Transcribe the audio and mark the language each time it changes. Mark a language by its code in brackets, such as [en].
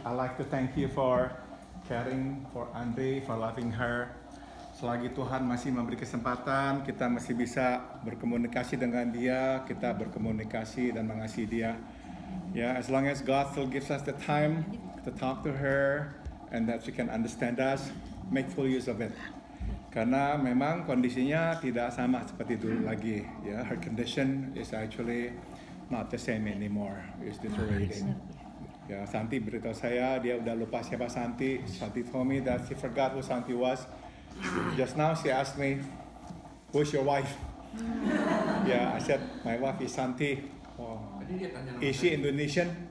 [en] I like to thank you for caring for Andre, for loving her. [id] Selagi Tuhan masih memberi kesempatan, kita masih bisa berkomunikasi dengan dia, kita berkomunikasi dan mengasihi dia. [en] Ya, as long as God still gives us the time to talk to her and that she can understand us, make full use of it. [id] Karena memang kondisinya tidak sama seperti dulu lagi. [en] Ya, her condition is actually not the same anymore. It's deteriorating. [id] Ya, Santi beritahu saya dia udah lupa siapa Santi. [en] Santi told me that she forgot who Santi was. Just now she asked me, "Who's your wife?" Yeah, I said my wife is Santi. Oh. Is she Indonesian?